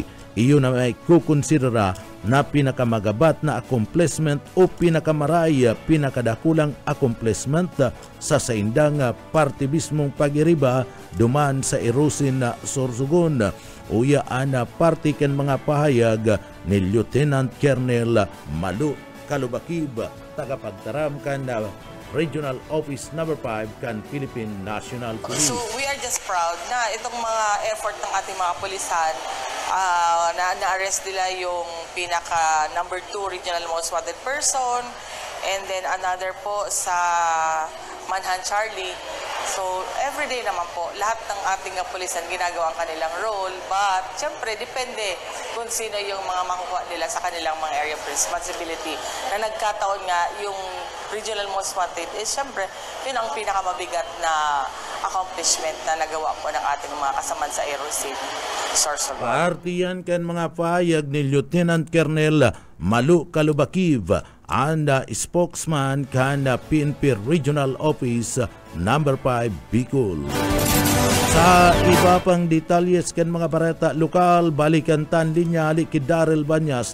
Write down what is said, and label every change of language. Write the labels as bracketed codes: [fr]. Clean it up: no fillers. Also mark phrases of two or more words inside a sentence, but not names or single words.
[bik] Iyon na may kukonsidera na pinakamagabat na accomplishment o pinakadakulang accomplishment sa saindang partibismong pag-iriba duman sa Erosin na Sorsogon. Uyaan na parte ken mga pahayag ni Lieutenant Colonel Malu Calubakib, tagapagtaram kan na Regional Office No. 5 kan Philippine National Police. [tl] So [en] we are just proud [tl] na itong mga effort ng ating mga pulisan, na-arrest nila yung pinaka No. [en] 2 Regional Most Wanted Person, and then another [tl] po sa [en] Manhunt Charlie. [tl] So everyday naman po, lahat ng ating pulisan ginagawa ang kanilang role, but syempre depende kung sino yung mga makukuha nila sa kanilang mga [en] area of responsibility. [tl] Na nagkataon nga yung Regional Most Wanted is syempre yun ang pinakamabigat na accomplishment na nagawa po ng ating mga kasamaan sa Erosin Sorsogon. [bik] Partiyan kan mga pahayag ni Lieutenant Colonel Malu Calubakib, anda spokesman kan PNP Regional Office No. 5 Bicol. Sa iba pang detalyes kan mga barata lokal, balikan tan linya kay Darrell Banyas.